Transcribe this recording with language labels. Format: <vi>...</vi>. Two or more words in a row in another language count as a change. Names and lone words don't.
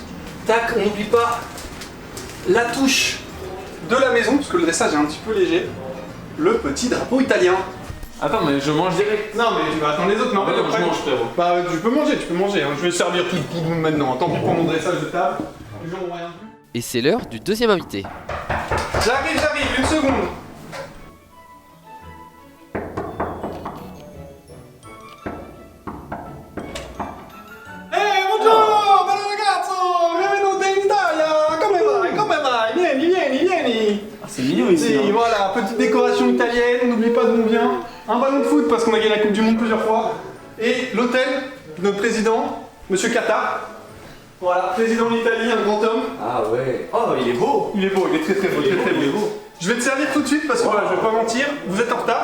<fr>Tac, on n'oublie pas la touche de la maison, parce que le dressage est un petit peu léger. Le petit drapeau italien. Attends, mais je mange direct. Non, mais tu vas attendre les autres, mais en Ah, fait, non, après- je mange, frérot. Bah, tu peux manger, hein. Je vais servir tout le monde maintenant. Tant pis pour mon dressage de table. Les gens n'ont rien vu. Et c'est l'heure du deuxième invité. J'arrive, une seconde.</fr> <it>Buongiorno, bello ragazzo, benvenuto in Italia. Come vai? Vieni.</it> <fr>Ah, c'est mignon ici. Si, voilà, petite décoration italienne, on n'oublie pas d'où on vient. Un ballon de foot parce qu'on a gagné la Coupe du Monde plusieurs fois. Et l'hôtel, notre président, Monsieur Kata. Voilà, président de l'Italie, un grand homme. Ah ouais. Oh, il est beau. Il est beau, il est très beau, très beau. Je vais te servir tout de suite parce que voilà, je vais pas mentir, vous êtes en retard.</fr>